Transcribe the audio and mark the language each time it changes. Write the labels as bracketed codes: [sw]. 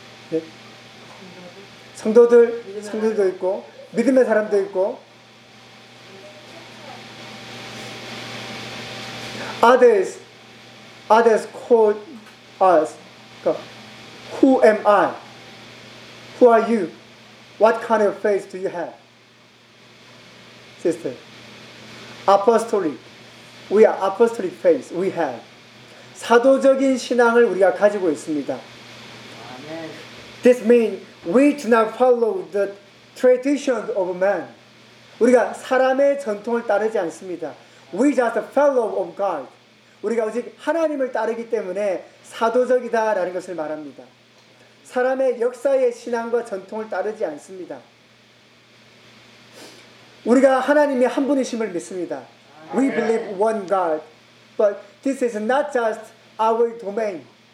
[ko] 네? 성도들도 있고 믿음의 사람도 있고 [en] Others called us. Who am I? Who are you? What kind of faith do you have? Sister. Apostolic. We are apostolic faith. We have. [ko] 사도적인 신앙을 우리가 가지고 있습니다. [en] Amen. This means we do not follow the traditions of man. [ko] 우리가 사람의 전통을 따르지 않습니다. [en] We just follow of God. [ko] 우리가 오직 하나님을 따르기 때문에 사도적이다라는 것을 말합니다. 사람의 역사의 신앙과 전통을 따르지 않습니다. 우리가 하나님이 한 분이심을 믿습니다. [en] We believe one God, but this is not just our domain.